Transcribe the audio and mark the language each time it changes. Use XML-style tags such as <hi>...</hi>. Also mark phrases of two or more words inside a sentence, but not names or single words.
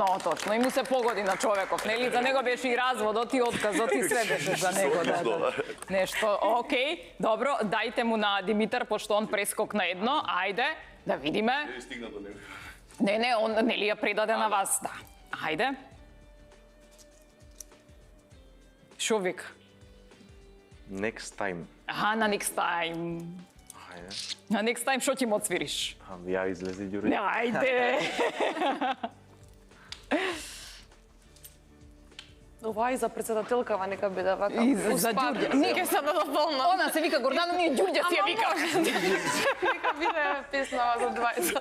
<mk>И му се погоди на човеков, нели? За него беше и разводот и отказот и све беше за него. Да. Нешто, окей, добро, дајте му на Димитар, пошто он прескокна едно. Ајде, да видиме. Не стигна до него. Не, он нели ја предаде на вас, да. Ајде. Шо вика?</mk> <en>Next time.</en> <mk>Аха, на</mk> <en>next time.</en> <mk>Ајде. На</mk> <en>next time</en> <mk>шо ќе му отсвириш? Ја излезе Ѓури. Ајде. Ова и за председателкава нека биде вака. И за Ѓурѓа. Не, Ќе се дополнам. Она се вика Гордана, ние Ѓурѓа си ја вика. Нека биде песнава за 20.</mk>